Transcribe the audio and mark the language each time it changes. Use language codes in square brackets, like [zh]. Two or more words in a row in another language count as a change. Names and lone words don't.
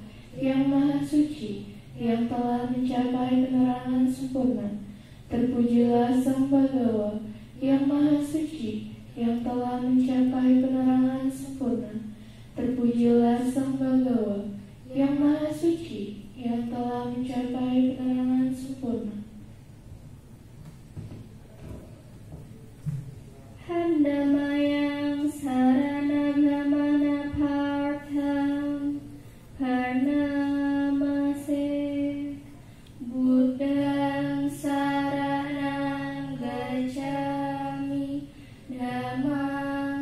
[id] yang maha suci, yang telah mencapai penerangan sempurna. Terpujilah Sang Bagawa, yang maha suci, yang telah mencapai penerangan sempurna. Terpujilah Sang Bagawa, yang maha suci, yang telah mencapai penerangan sempurna. [pi] Handamayang sarana brahmana partham pranamase Buddhang saranang gacchami dhammang